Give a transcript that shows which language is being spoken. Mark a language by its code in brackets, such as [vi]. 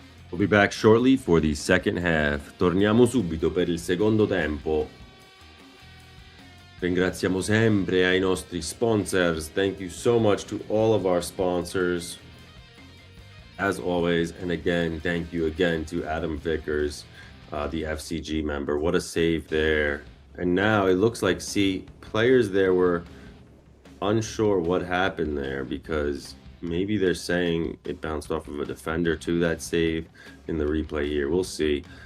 [en] We'll be back shortly for the second half. [it] Torniamo subito per il secondo tempo. Ringraziamo sempre ai nostri sponsors. [en] Thank you so much to all of our sponsors. As always, and again, thank you again to Adam Vickers, the FCG member. What a save there. And now it looks like, players there were unsure what happened there because maybe they're saying it bounced off of a defender to that save in the replay here. We'll see.